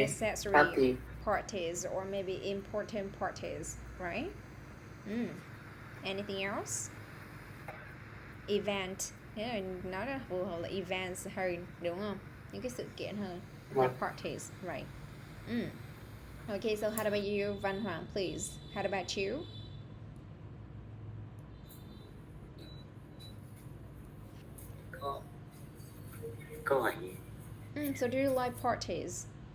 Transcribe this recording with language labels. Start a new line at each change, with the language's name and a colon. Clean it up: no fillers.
English: necessary parties or maybe important parties, right? Anything else? Event.
Vietnamese: Nói là phù hợp là events hơn, đúng không? Những cái sự kiện hơn.
English: Like parties, right? Okay, so how about you, Văn Hoàng, please? How about you?
Vietnamese: Câu hỏi gì?
English: So do you like parties?